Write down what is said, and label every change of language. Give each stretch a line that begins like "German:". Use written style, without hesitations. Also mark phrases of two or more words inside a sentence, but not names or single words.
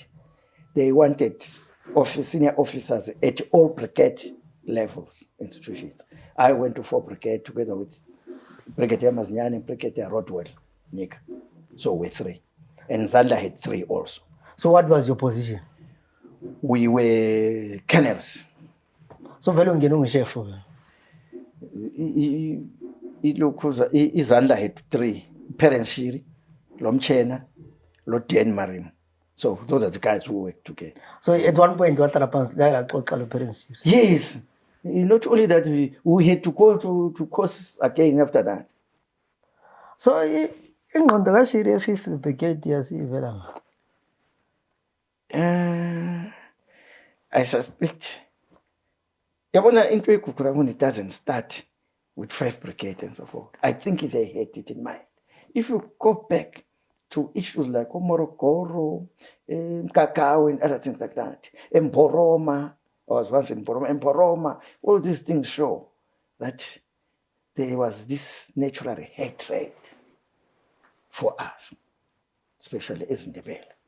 English: They wanted senior officers at all brigade levels, institutions. I went to 4 Brigade together with Brigadier Maznyane and Brigadier Rodwell, Nika. So we're 3. And Zanda had 3 also. So what was your position? We were colonels.
North Ndebele: So vele ungena ungu-chef.
English: Izandla had 3. Parents Shiri, Lomchena, Loden Marim. So those are the guys who worked together. So at one point, parents. Yes. Not only that, we had to go to courses again after that.
North Ndebele: So ingqondo kaShiri e-5th Brigade yasivela ngaphi?
English: I suspect.
North Ndebele: Yabona into eguqula
English: when it doesn't start with 5 Brigade and so forth. I think they had it in mind. If you go back to issues like Morogoro, Cacao and other things like that, Mporoma, I was once in Mporoma, all these things show that there was this natural hatred for us, especially as Ndebele.